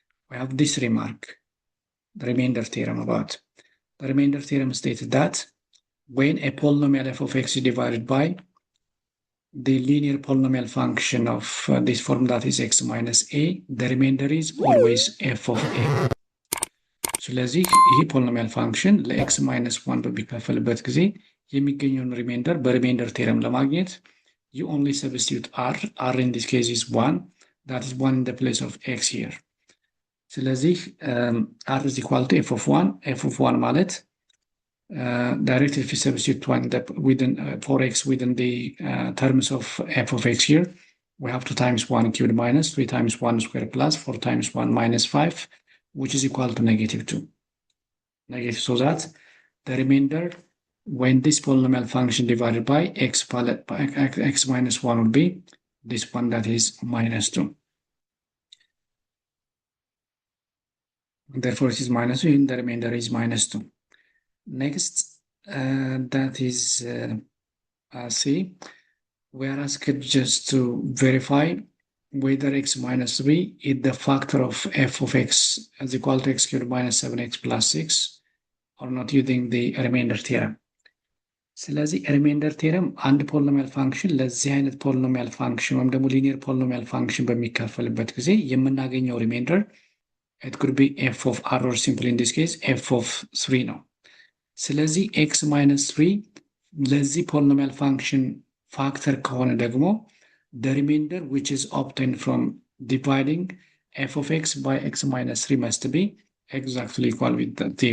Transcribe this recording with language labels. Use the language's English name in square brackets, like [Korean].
[English] We have this remark, the remainder theorem about. The remainder theorem stated that when a polynomial f of x is divided by the linear polynomial function of this form that is x minus a, the remainder is always f of a. [Amharic] ስለዚህ ይህ ፖሊኖሚያል ፋንክሽን ለx minus 1 በሚካፈልበት ጊዜ የሚገኘውን ሪሜንደር በሪሜንደር ቴረም ለማግኘት [English] you only substitute r in this case is 1, that is 1 in the place of x here. ስለዚህ r is equal to f of 1, f of 1 ማለት directly if you substitute 1 within 4x within the terms of f of x here, we have 2 times 1 cubed minus 3 times 1 squared plus 4 times 1 minus 5, which is equal to negative 2. Negative, so that the remainder when this polynomial function divided by x minus 1 would be this one, that is minus 2. Therefore, it is minus 2 and the remainder is minus 2. Next, that is C. We are asked just to verify whether x minus 3 is the factor of f of x is equal to x cubed minus 7x plus 6 or not using the remainder theorem. ስለዚህ ሪሜንደር ቴረም አንድ ፖሊኖሚያል ፋንክሽን ለዚህ አይነት ፖሊኖሚያል ፋንክሽን ወይም ደግሞ ሊኒየር ፖሊኖሚያል ፋንክሽን በሚካፈልበት ጊዜ የምናገኘው ሪሜንደር it could be f of r or simply in this case f of 3 ነው። ስለዚህ x minus 3 ለዚህ ፖሊኖሚያል ፋንክሽን ፋክተር ከሆነ ደግሞ the remainder which is obtained from dividing f of x by x minus 3 must be exactly equal with the